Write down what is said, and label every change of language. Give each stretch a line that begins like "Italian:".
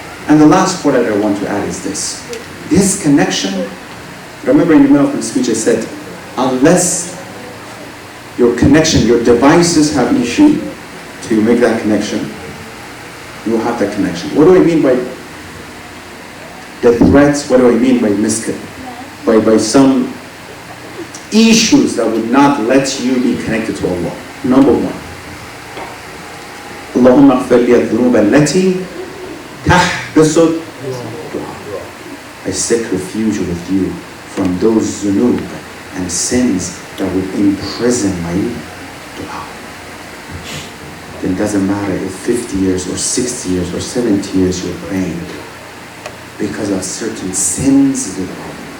English: And the last point that I want to add is this. This connection, remember in the middle of my speech I said, unless your connection, your devices have issue to make that connection, you will have that connection. What do I mean by the threats? What do I mean by by some issues that would not let you be connected to Allah?
Arabic: Number one, Allahumma اغفر لي الذنوب التي تحبس الدعاء.
English: I seek refuge with you from those zunub and sins that would imprison my dua. Then it doesn't matter if 50 years or 60 years or 70 years you're praying, because of certain sins that are.